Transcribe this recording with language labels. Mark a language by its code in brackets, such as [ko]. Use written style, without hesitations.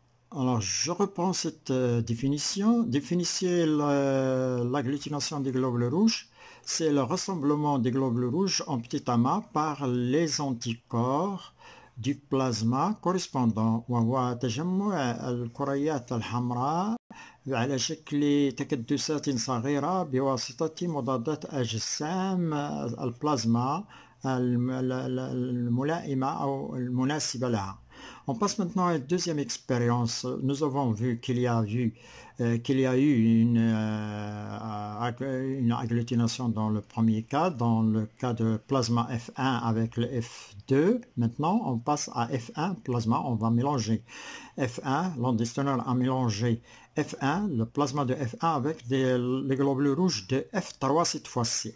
[fr] Alors, je reprends cette définition. Définissez l'agglutination des globules rouges. C'est le rassemblement des globules rouges en petit amas par les anticorps du plasma correspondant. [ar] وهو تجمع الكريات الحمراء على شكل تكدسات صغيرة بواسطة مضادات أجسام البلازما الملائمة أو المناسبة لها. [fr] On passe maintenant à la deuxième expérience. Nous avons vu qu'il y a eu une agglutination dans le premier cas, dans le cas de plasma F1 avec le F2. Maintenant, on passe à F1 plasma, on va mélanger F1, l'Andestonol a mélangé F1, le plasma de F1 avec les globules rouges de F3 cette fois-ci.